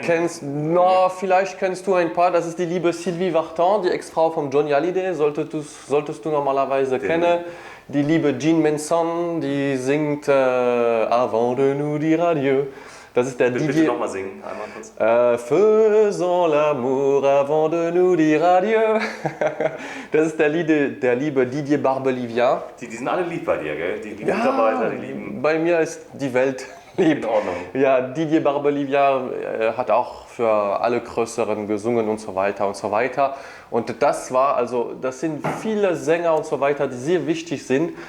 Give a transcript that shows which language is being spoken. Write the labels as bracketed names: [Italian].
[German] kennst. No, vielleicht kennst du ein paar. Das ist die liebe Sylvie Vartan, die Ex-Frau von Johnny Hallyday, solltest du normalerweise kennen. Die liebe Jean Manson, die singt Avant de nous dire adieu. Das ist der Bitte Didier. nochmal singen, einmal kurz. [French] Faisons l'amour avant de nous dire adieu. [German] Das ist der liebe Didier Barbelivien. Die sind alle lieb bei dir, gell? Die Mitarbeiter, die lieben. Bei mir ist die Welt lieb. In Ordnung. Ja, Didier Barbelivien hat auch für alle Größeren gesungen und so weiter und so weiter. Und das sind viele Sänger und so weiter, die sehr wichtig sind.